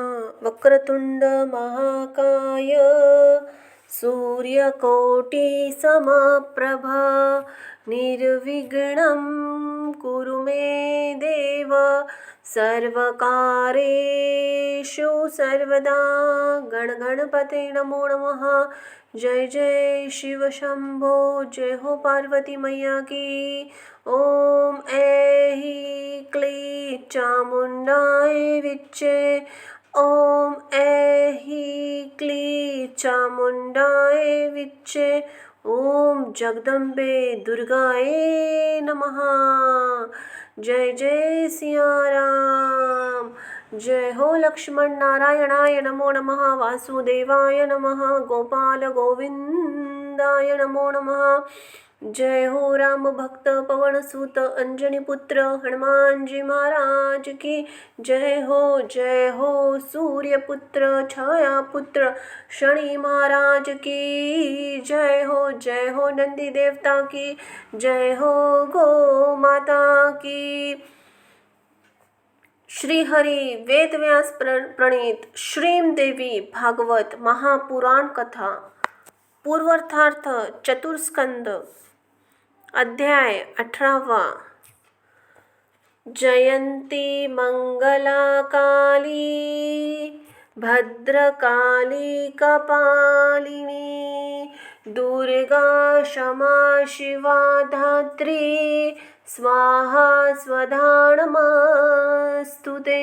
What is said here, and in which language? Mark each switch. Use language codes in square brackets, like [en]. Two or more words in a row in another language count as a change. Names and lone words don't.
[sa] वक्रतुंड महाकाय सूर्यकोटिसमप्रभा निर्विघ्नं कुरु मे देव सर्वकारेषु सर्वदा। गणगणपते नमो नमः। [hi] जय जय शिव शंभो, जय हो पार्वती मैया की। [sa] ओम ऐहि क्ली चामुंडाय विच्चे, ओम ऐहि क्ली चामुंडाय विच्चे, ओम जगदम्बे दुर्गाए नमः। [hi] जय जय सिया राम। जय हो [sa] लक्ष्मण नारायणाय नमो नमः। वासुदेवाय नमः। गोपाल गोविंदाय नमो नमः। [hi] जय हो राम भक्त पवन सुत अंजनी पुत्र हनुमान जी महाराज की जय हो। जय हो सूर्य पुत्र छाया पुत्र शनि महाराज की जय हो। जय हो नंदी देवता की जय हो। गो माता की। [sa] श्री हरि वेद व्यास प्रणीत श्रीम देवी भागवत महापुराण कथा पूर्वार्थ चतुर्स्कंद अध्याय 18। जयंती मंगला काली भद्रकाली कपालिनी दुर्गा क्षमा शिवा धात्री स्वाहा स्वधा नमस्तुते।